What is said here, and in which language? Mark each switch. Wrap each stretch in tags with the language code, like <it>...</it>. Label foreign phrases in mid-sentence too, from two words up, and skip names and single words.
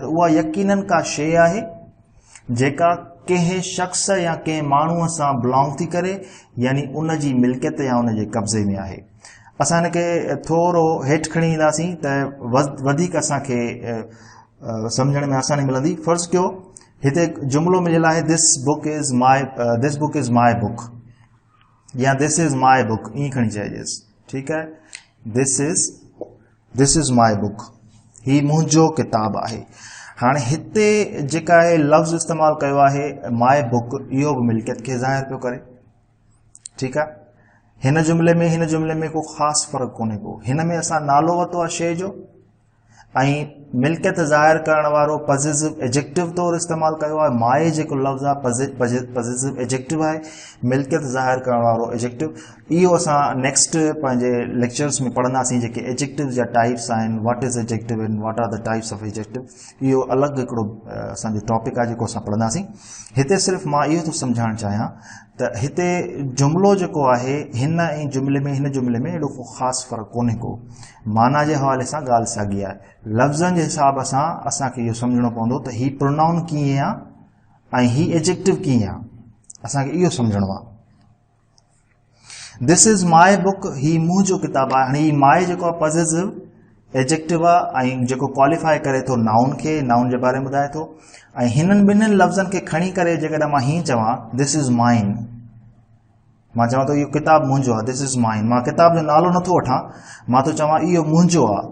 <sd>त उहा यकीनन का शइ आहे जेका कंहिं शख़्स या कंहिं माण्हूअ सां बिलोंग थी करे, यानी उन जी मिल्कियत या उन जे कब्ज़े में आहे। असां हिनखे थोरो हेठि खणी ईंदासीं त वधीक असांखे सम्झण में आसानी मिलंदी। फ़र्ज़ु कयो हिते जुमिलो मिलियल आहे</sd> <en>this book is my book,</en> <sd>या</sd> <en>this is my book,</en> <sd>ईअं खणी चइजेसि, ठीकु आहे।</sd> <en>This is my book,</en> <sd>ही मुंहिंजो किताब आहे। हाणे हिते जेका आहे लफ़्ज़ इस्तेमालु कयो आहे</sd> <en>my book,</en> <sd>इहो बि मिल्कियत खे ज़ाहिर पियो करे, ठीकु आहे। हिन जुमिले में को ख़ासि फ़र्क़ु कोन्हे को। हिन में असां नालो वरितो आहे शइ जो, ऐं मिल्कियत ज़ाहिर करण वारो</sd> <en>possessive adjective</en> <sd>तौरु इस्तेमालु कयो आहे। माए जेको लफ़्ज़ आहे</sd> <en>possessive adjective</en> <sd>आहे, मिल्कियत ज़ाहिर करण वारो एडजेक्टिव। इहो असां नेक्स्ट पंहिंजे लेक्चर्स में पढ़ंदासीं, जेके एडजेक्टिव जा टाइप्स आहिनि,</sd> <en>What is adjective and what are the types of adjective.</en> <sd>इहो अलॻि हिकिड़ो असांजो टॉपिक आहे जेको असां पढ़ंदासीं। हिते सिर्फ़ु मां इहो थो सम्झाइणु चाहियां त हिते जुमिलो जेको आहे हिन जुमिले में एॾो को ख़ासि फ़र्क़ु कोन्हे को। माना जे हवाले सां ॻाल्हि साॻी आहे। लफ़्ज़नि जे हिसाब सां असांखे इहो सम्झणो पवंदो त ही प्रोनाउन कीअं आहे ऐं ही एडजेक्टिव कीअं आहे, असांखे इहो सम्झणो आहे।</sd> <en>This is my book,</en> <sd>ही मुंहिंजो किताब आहे। हाणे ही माय जेको आहे</sd> <en>possessive adjective</en> <sd>आहे, ऐं जेको क्वालिफाई करे थो नाउन खे, नाउन जे बारे में ॿुधाए थो। ऐं हिननि ॿिन्हिनि लफ़्ज़नि खे खणी करे जेकॾहिं मां हीअं चवां</sd> <en>this is mine,</en> <sd>मां चवां थो इहो किताब मुंहिंजो आहे,</sd> <en>this is mine,</en> <sd>मां किताब जो नालो नथो वठां, मां थो चवां इहो मुंहिंजो आहे।</sd>